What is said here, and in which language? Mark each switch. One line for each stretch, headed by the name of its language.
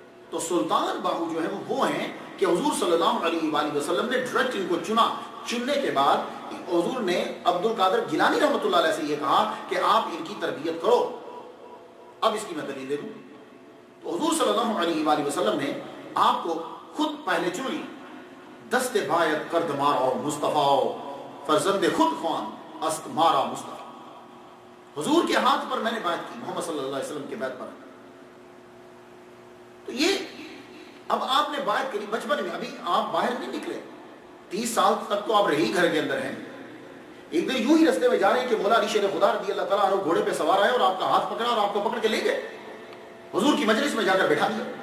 Urdu: تو سلطان باہو جو ہے وہ ہیں کہ حضور صلی اللہ علیہ وآلہ وسلم نے ڈائریکٹ ان کو چنا. چننے کے بعد حضور نے عبد القادر گیلانی رحمۃ اللہ علیہ سے یہ کہا کہ آپ ان کی تربیت کرو. اب اس کی میں دلیل دے دوں. تو حضور صلی اللہ علیہ وآلہ وسلم نے آپ کو خود پہلے چن لی.
Persian: دست بایت کرد مارا مصطفیٰ فرزند خود خوان است مارا مصطفیٰ.
Urdu: حضور کے ہاتھ پر میں نے بیعت کی، محمد صلی اللہ علیہ وسلم کے بیعت پر. تو یہ اب آپ نے بیعت کری بچپن میں، ابھی آپ باہر نہیں نکلے، 30 سال تک تو آپ رہی گھر کے اندر ہیں. ایک دن یوں ہی رستے میں جا رہے ہیں کہ مولا علی شیر خدا رضی اللہ تعالیٰ عنہ گھوڑے پہ سوار آئے اور آپ کا ہاتھ پکڑا اور آپ کو پکڑ کے لے گئے، حضور کی مجلس میں جا کر بیٹھا دیا.